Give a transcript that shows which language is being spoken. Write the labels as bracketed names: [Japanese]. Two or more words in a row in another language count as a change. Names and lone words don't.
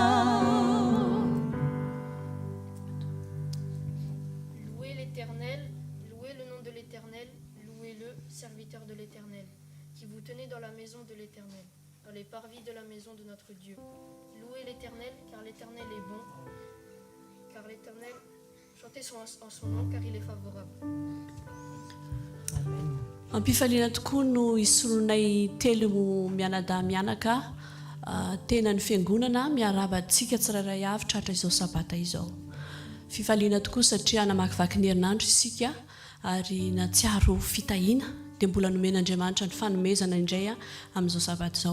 [French] Louez l'Éternel, louez le nom de l'Éternel, louez-le, serviteur de l'Éternel, qui vous tenez dans la maison de l'Éternel, dans les parvis de la maison de notre Dieu. Louez l'Éternel, car l'Éternel est bon, car l'Éternel, chantez en son nom, car il est favorable. Amen. [Malagasy] Ampifaliana tokoa no isolonay telo mianadahy mianaka tena ny fiangonana miarabantsika tsirairay avy tratra izao sabata izao. Fifaliana tokoa satria namakivaky ny herinandro isika ary natsiaro fitahiana dia mbola nomen'Andriamanitra ny fanomezana indray amin'izao sabata izao.